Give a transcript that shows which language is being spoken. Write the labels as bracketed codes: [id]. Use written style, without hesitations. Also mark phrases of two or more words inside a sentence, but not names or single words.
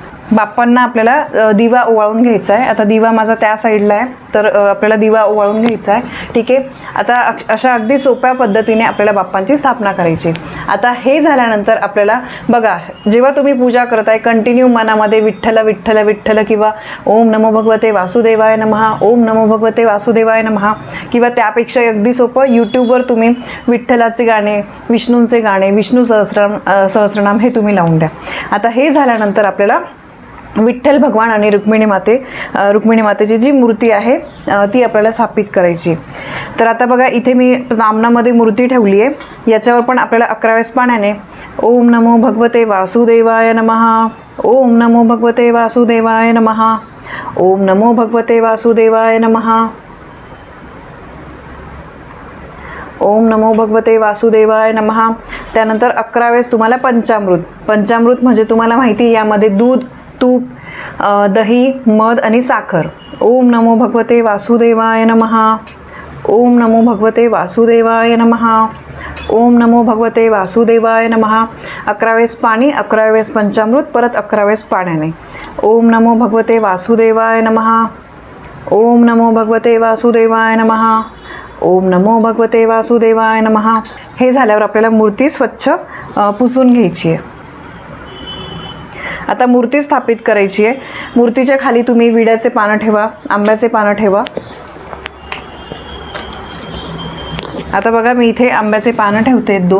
[mr] बाप्पांना आपल्याला दिवा ओवाळून घ्यायचा आहे. आता दिवा माझा त्या साईडला आहे, तर आपल्याला दिवा ओवाळून घ्यायचा आहे. ठीक आहे. आता अशा अगदी सोप्या पद्धतीने आपल्याला बाप्पांची स्थापना करायची. आता हे झाल्यानंतर आपल्याला बघा, जेव्हा तुम्ही पूजा करताय कंटिन्यू मनामध्ये विठ्ठल विठ्ठल विठ्ठल किंवा [sa] ओम नमो भगवते वासुदेवाय नमः, ओम नमो भगवते वासुदेवाय नमः, [mr] किंवा त्यापेक्षा अगदी सोपं यूट्यूबवर तुम्ही विठ्ठलाचे गाणे, विष्णूंचे गाणे, विष्णू सहस्रनाम हे तुम्ही लावून द्या. आता हे झाल्यानंतर आपल्याला विठ्ठल भगवान आणि रुक्मिणी मातेची जी मूर्ती आहे ती आपल्याला स्थापित करायची. तर आता बघा इथे मी नामनामध्ये मूर्ती ठेवली आहे. याच्यावर पण आपल्याला 11 वेळेस पाण्याने [sa] ओम नमो भगवते वासुदेवाय नमः, ओम नमो भगवते वासुदेवाय नमः, ओम नमो भगवते वासुदेवाय नमः, ओम नमो भगवते वासुदेवाय नमः. [mr] त्यानंतर 11 वेळेस तुम्हाला पंचामृत म्हणजे तुम्हाला माहिती आहे यामध्ये दूध, तूप, दही, मध आणि साखर. [sa] ओम नमो भगवते वासुदेवाय नमः, ओम नमो भगवते वासुदेवाय नमः, ओम नमो भगवते वासुदेवाय नमः. [mr] 11 वेळेस पाणी, 11 वेळेस पंचामृत, परत 11 वेळेस पाण्याने. [sa] ओम नमो भगवते वासुदेवाय नमः, ओम नमो भगवते वासुदेवाय नमः, ओम नमो भगवते वासुदेवाय नमः. [mr] हे झाल्यावर आपल्याला मूर्ती स्वच्छ पुसून घ्यायची आहे. आता मूर्ती स्थापित करायची आहे. मूर्तीच्या खाली तुम्ही विड्याचे पानं ठेवा, आंब्याचे पानं ठेवा. आता बघा मी इथे आंब्याचे पानं ठेवते 2.